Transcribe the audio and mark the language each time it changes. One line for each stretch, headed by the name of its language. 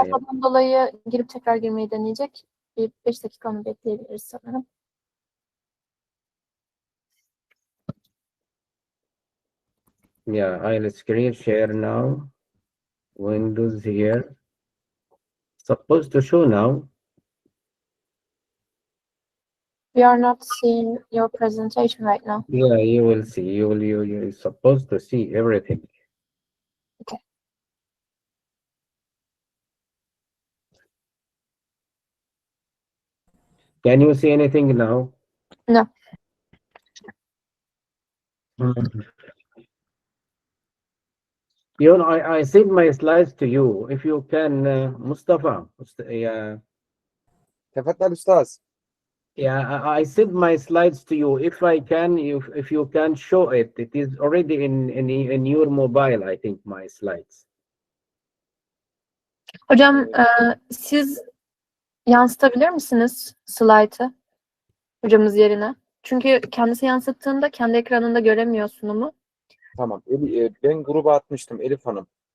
Turkish: arızadan dolayı girip tekrar girmeyi deneyecek. Bir 5 dakika onu bekleyebiliriz sanırım.
English: Yeah, I'll screen share now. Windows here. Supposed to show now. We are not seeing your presentation right now. Yeah, you will see. You're supposed to see everything. Okay. Can you see anything now? No. You know, I sent my slides to you. If you can, Mustafa. Yeah,
Arabic: Tefaddal Ustaz.
English: yeah. I sent my slides to you. If I can, if you can show it, it is already in your mobile. I think my slides.
Turkish: Hocam siz yansıtabilir misiniz slaytı hocamız yerine? Çünkü kendisi yansıttığında kendi ekranında göremiyor sunumu. Tamam. Ben gruba atmıştım Elif Hanım.